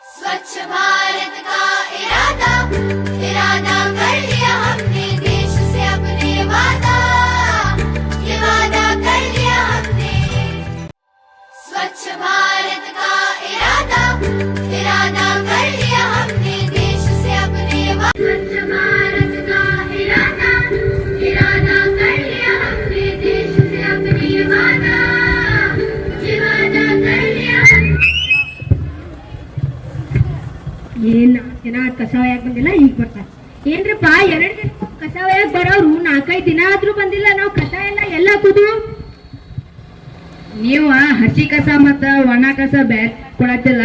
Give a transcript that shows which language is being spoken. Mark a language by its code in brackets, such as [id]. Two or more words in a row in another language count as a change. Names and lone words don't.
[hi] स्वच्छ भारत का इरादा इरादा कर लिया हमने देश से अपने वादा ये वादा कर लिया हमने स्वच्छ भारत का इरादा इरादा कर लिया हमने देश से अपने स्वच्छ भारत का इरादा इरादा कर लिया हमने देश से अपने वादा ये वादा कर लिया [kn] ಏನ್ ಜನ ಕಸ ಒಯ್ಯಾಕ್ ಬಂದಿಲ್ಲ ಈಗ ಬರ್ತಾರೆ. ಏನ್ರಪ್ಪ 2 ದಿನ ಕಸ ಒಯ್ಯಾಕ್ ಬರೋರು 4-5 ದಿನ ಆದ್ರೂ ಬಂದಿಲ್ಲ. ನಾವು ಕಸ ಎಲ್ಲ ಹಾಕುದು. ನೀವು ಹಸಿ ಕಸ ಮತ್ತ ಒಣ ಕಸ ಬ್ಯಾರೆ ಕೊಡತ್ತಿಲ್ಲ.